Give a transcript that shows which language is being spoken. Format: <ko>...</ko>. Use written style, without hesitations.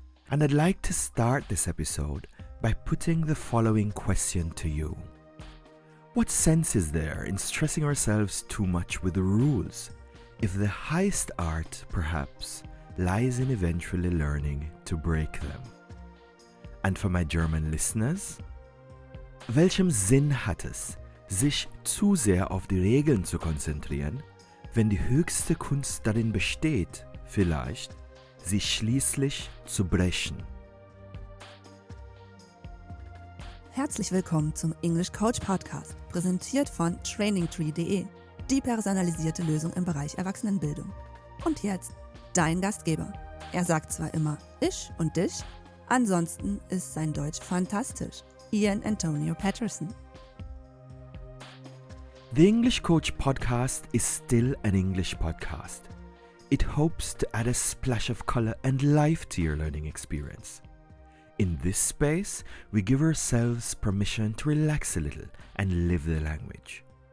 <en>And I'd like to start this episode by putting the following question to you. What sense is there in stressing ourselves too much with the rules, if the highest art, perhaps, lies in eventually learning to break them? And for my German listeners,</en> <de>welchem Sinn hat es, sich zu sehr auf die Regeln zu konzentrieren, wenn die höchste Kunst darin besteht, vielleicht, sie schließlich zu brechen? Herzlich willkommen zum English Coach Podcast, präsentiert von trainingtree.de, die personalisierte Lösung im Bereich Erwachsenenbildung. Und jetzt dein Gastgeber. Er sagt zwar immer ich und dich, ansonsten ist sein Deutsch fantastisch.</de> <en>iAntonio Patterson. The English Coach Podcast is still an English podcast. It hopes to add a splash of color and life to your learning experience. In this space, we give ourselves permission to relax a little and live the language.</en>